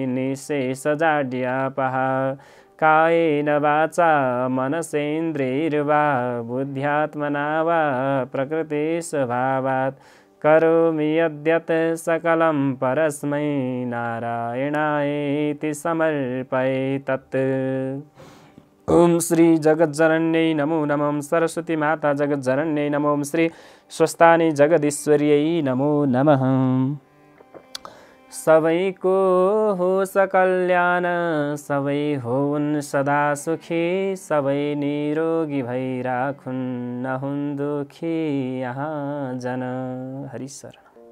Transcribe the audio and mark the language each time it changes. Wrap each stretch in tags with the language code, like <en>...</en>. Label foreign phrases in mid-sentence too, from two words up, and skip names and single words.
<sa>निःशेषजाड्यापहा कायेन वाचा मनसेन्द्रियैर्वा बुद्ध्यात्मना वा प्रकृतिस्वभावात् करोमि यद्यत् सकलं परस्मै नारायणायेति समर्पये तत्। ओम श्री जगज्जनन्यै नमो नमः। सरस्वती माता जगज्जनन्यै नमो। श्री स्वस्तानी जगदीश्वर्यै नमो नमः।</sa> <ne>सबैको हो सकल्याण सबै होउन् सदा सुखी सबै निरोगी भई राखुन् नहुन् दुखी यहाँ जन। हरि शरण।</ne>